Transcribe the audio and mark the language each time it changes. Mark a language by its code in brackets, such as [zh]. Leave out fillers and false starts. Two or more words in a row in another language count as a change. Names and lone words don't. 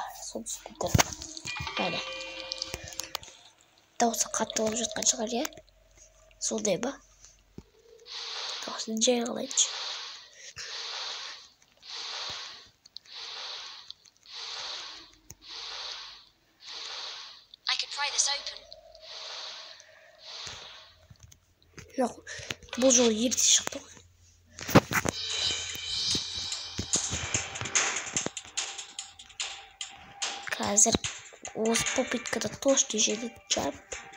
[kk] Соны түсініп тұрмын. Бәрі. Дауысы қатты болып жатқан шығар, иә? Сондай ба? Дауысын жай қалайыншы. [en] I could pry this open. [kk] Бұл жолы ерте шықты ғой. Қазір осы попыткада точно жеді жап.